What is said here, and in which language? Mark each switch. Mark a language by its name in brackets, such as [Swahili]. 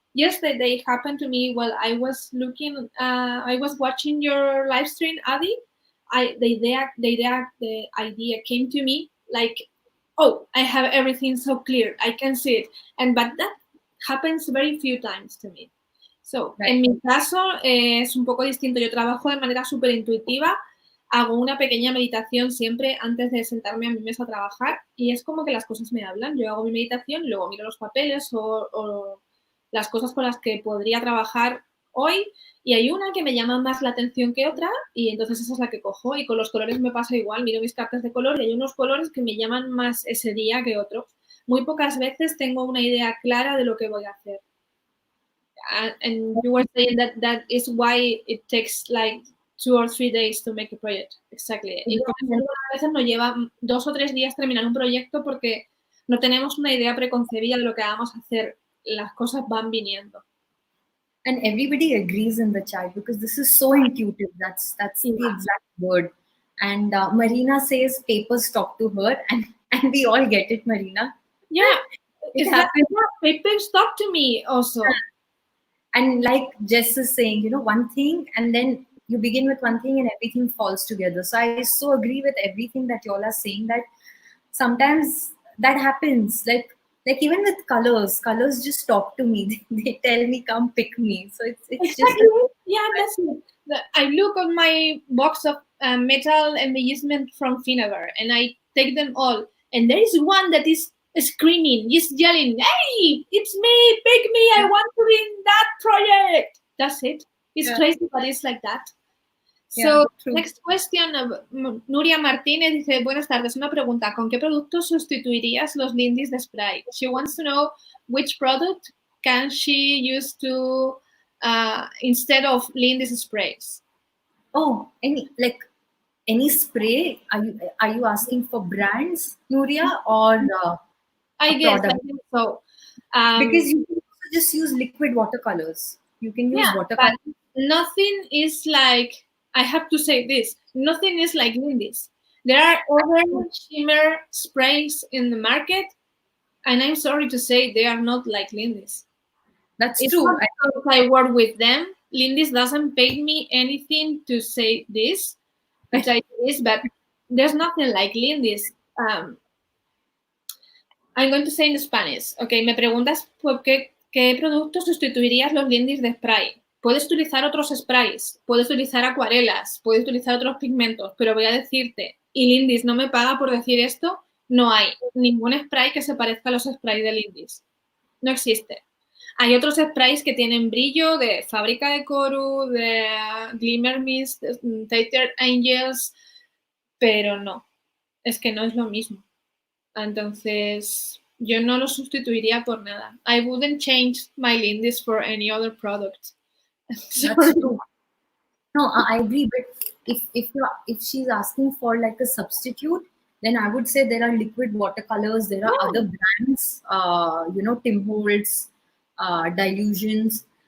[English] Yesterday happened to me while I was looking, I was watching your live stream, Adi. The idea came to me like, oh, I have everything so clear, I can see it. But that happens very few times to me. So, Right. [Spanish] En mi caso es un poco distinto. Yo trabajo de manera súper intuitiva. Hago una pequeña meditación siempre antes de sentarme a mi mesa a trabajar y es como que las cosas me hablan. Yo hago mi meditación, luego miro los papeles o las cosas con las que podría trabajar hoy y hay una que me llama más la atención que otra y entonces esa es la que cojo. Y con los colores me pasa igual, miro mis cartas de color y hay unos colores que me llaman más ese día que otros. Muy pocas veces tengo una idea clara de lo que voy a hacer. [English] And you were saying that is why it takes like 2 or 3 days to make a project. Exactly. [Spanish] Y a veces nos lleva 2 o 3 días terminar un proyecto porque no tenemos una idea preconcebida de lo que vamos a hacer. Las cosas van viniendo. [English] And everybody agrees in the chat because this is so intuitive. That's the exact word. And Marina says papers talk to her, and we all get it, Marina. Yeah, papers talk to me also. Yeah. And like Jess is saying, you know, one thing, and then you begin with one thing and everything falls together. So I so agree with everything that y'all are saying, that sometimes that happens. Like even with colors just talk to me. They tell me, come pick me. So it's exactly. just that's it. I look on my box of metal embellishment from Finaver and I take them all. And there is one that is screaming, just yelling, hey, it's me, pick me, I want to be in that project. That's it. It's crazy, but it's like that. So, next question, [Spanish] Nuria Martínez dice, buenas tardes, una pregunta, ¿con qué producto sustituirías los lindis de spray? [English] She wants to know which product can she use to, instead of lindis sprays. Oh, any spray? Are you asking for brands, Nuria, or I guess I think so. Because you can also just use liquid watercolors. You can use watercolors. But nothing is like, I have to say this, nothing is like lindis. There are other shimmer sprays in the market, and I'm sorry to say they are not like lindis. That's true. I work with them. Lindis doesn't pay me anything to say this, but there's nothing like lindis. I'm going to say in Spanish. [Spanish] Okay, me preguntas por qué productos sustituirías los lindis de spray. Puedes utilizar otros sprays, puedes utilizar acuarelas, puedes utilizar otros pigmentos, pero voy a decirte, y Lindis no me paga por decir esto, no hay ningún spray que se parezca a los sprays de Lindis. No existe. Hay otros sprays que tienen brillo de Fábrica de Coru, de Glimmer Mist, Tater Angels, pero no. Es que no es lo mismo. Entonces, yo no lo sustituiría por nada. [English] I wouldn't change my Lindis for any other product. That's true. No, I agree. But if she's asking for like a substitute, then I would say there are liquid watercolors. There are other brands, Tim Holtz, Dilutions.